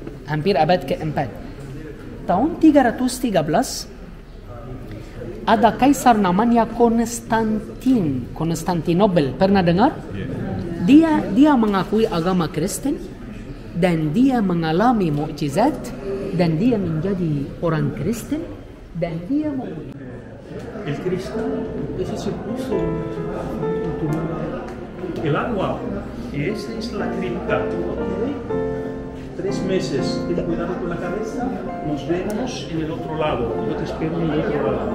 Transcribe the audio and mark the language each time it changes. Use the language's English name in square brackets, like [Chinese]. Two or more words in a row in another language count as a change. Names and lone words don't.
[Indonesian] Tahun 313 ada kaisar namanya Konstantinopel. Pernah dengar? Dia mengakui agama Kristen, dan dia mengalami mukjizat, dan dia menjadi orang Kristen, dan dia mau. [Spanish] El Cristo, ese se puso el agua, y esa es la cripta. 3 meses, ten cuidado con la cabeza, nos vemos en el otro lado, yo te espero en el otro lado.